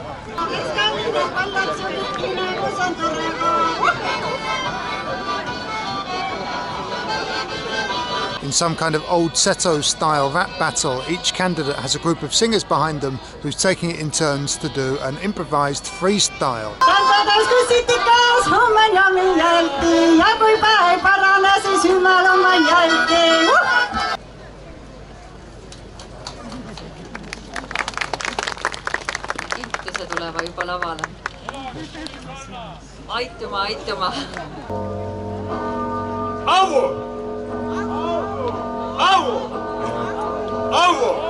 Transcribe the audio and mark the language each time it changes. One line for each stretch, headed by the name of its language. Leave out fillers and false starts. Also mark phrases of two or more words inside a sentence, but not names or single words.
English: In some kind of old Seto-style rap battle, each candidate has a group of singers behind them who's taking it in turns to do an improvised freestyle.
Võro: Ittuse tuleva juba lavale. Aituma, aituma. Avu! Avu! Avu!